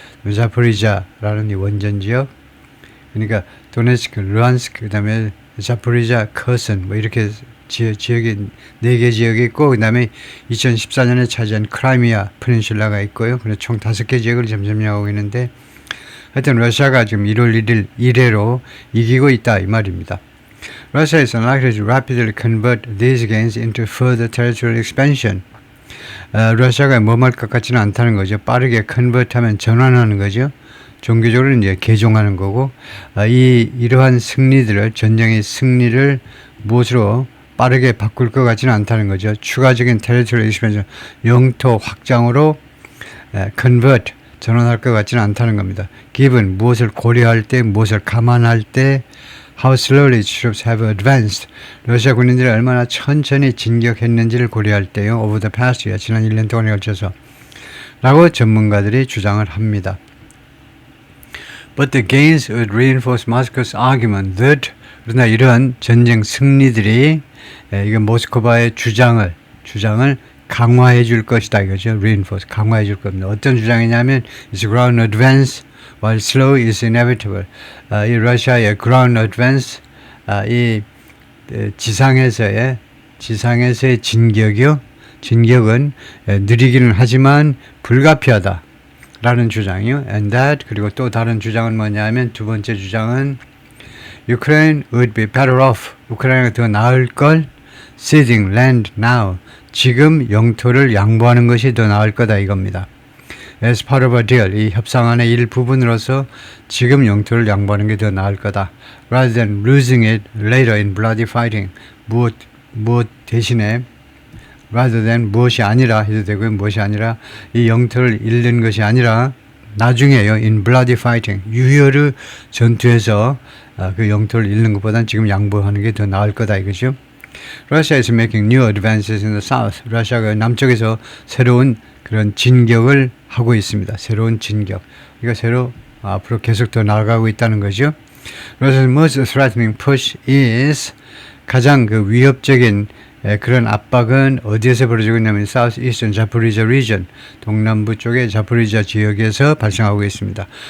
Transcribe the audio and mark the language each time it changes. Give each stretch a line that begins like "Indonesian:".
Korean: 자포리자라는 이 원전 지역, 그러니까 도네츠크, 루안스크, 그 다음에 자포리자, 커슨 뭐 이렇게 지역이 4개 지역이 있고, 그 다음에 2014년에 차지한 크라이미아 페닌슐라가 있고요. 그래서 총 5개 지역을 점령하고 있는데, 하여튼 러시아가 지금 1월 1일 이래로 이기고 있다 이 말입니다.
English: Russia is unlikely to rapidly convert these gains into further territorial expansion.
Korean: 러시아가 뭐할 것 같지는 않다는 거죠. 빠르게 컨버트하면 전환하는 거죠. 종교적으로 이제 개종하는 거고, 이러한 승리들을, 전쟁의 승리를 무엇으로 빠르게 바꿀 것 같지는 않다는 거죠. 추가적인
English: territorial expansion,
Korean: 영토 확장으로 convert, 전환할 것 같지는 않다는 겁니다. given, 무엇을 고려할 때, 무엇을 감안할 때,
English: how slowly troops have advanced,
Korean: 러시아 군인들이 얼마나 천천히 진격했는지를 고려할 때요.
English: over the past year,
Korean: 지난 1년 동안에 걸쳐서 라고 전문가들이 주장을 합니다.
English: But the gains would reinforce Moscow's argument that,
Korean: 그러나 이러한 전쟁 승리들이 이건 모스크바의 주장을 강화해 줄 것이다 이거죠. reinforce, 강화해 줄 겁니다. 어떤 주장이냐면
English: it's ground advance while slow is inevitable.
Korean: 이 러시아의 ground advance, 이 지상에서의 진격이요. 진격은 느리기는 하지만 불가피하다 라는 주장이요.
English: and that,
Korean: 그리고 또 다른 주장은 뭐냐면 두 번째 주장은
English: Ukraine would be better off,
Korean: 우크라이나가 더 나을 걸,
English: ceding land now,
Korean: 지금 영토를 양보하는 것이 더 나을 거다 이겁니다.
English: As part of a deal,
Korean: 이 협상안의 일부분으로서 지금 영토를 양보하는 게 더 나을 거다.
English: Rather than losing it later in bloody fighting,
Korean: 무엇 대신에
English: rather than
Korean: 무엇이 아니라 해도 되고요. 무엇이 아니라 이 영토를 잃는 것이 아니라 나중에요.
English: in bloody fighting,
Korean: 유혈의 전투에서 그 영토를 잃는 것보다는 지금 양보하는 게 더 나을 거다 이거죠.
English: Russia is making new advances in the south.
Korean: 러시아가 남쪽에서 새로운 그런 진격을 하고 있습니다. 새로운 진격. 그러니까 앞으로 계속 더 나아가고 있다는 거죠.
English: Russia's most threatening push is,
Korean: 가장 그 위협적인 그런 압박은 어디에서 벌어지고 있냐면
English: South Eastern Zaporizhia region,
Korean: 동남부 쪽의 자포리자 지역에서 발생하고 있습니다.